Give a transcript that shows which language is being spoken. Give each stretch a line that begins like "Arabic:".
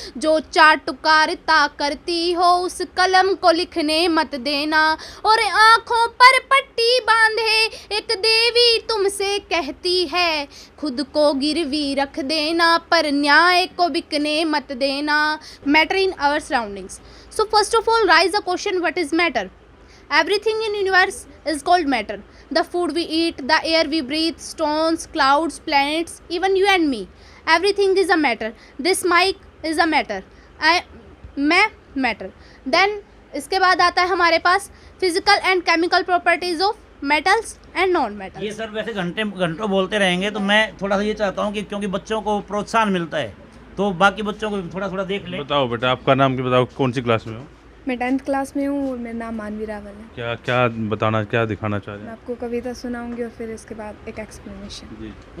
Hindi: जो चाटुकारिता करती हो उस कलम को लिखने मत देना। और आँखों पर पट्टी बांधे एक देवी तुमसे कहती है, खुद को गिरवी रख देना पर न्याय को बिकने मत देना।
English: Matter in our surroundings. So first of all, rise a question: what is matter? Everything in universe is called matter. The food we eat, the air we breathe, stones, clouds, planets, even you and me. Everything is a matter. This mic is a matter. मैं matter. Then
Hindi: इसके बाद आता है हमारे पास
English: physical and chemical properties of metals and non-metals.
Hindi: ये sir वैसे घंटों बोलते रहेंगे, तो मैं थोड़ा सा ये चाहता हूँ कि क्योंकि बच्चों को प्रोत्साहन मिलता है तो बाकी बच्चों को थोड़ा थोड़ा देख लें। बताओ बेटा, आपका नाम क्या, बताओ कौन सी क्लास में हो? मैं 10th क्लास में हूँ और मेरा नाम मानवी रावल है। क्या क्या बताना, क्या दिखाना चाह रहे मैं हैं? आपको कविता सुनाऊंगी और फिर इसके बाद एक एक्सप्लेनेशन।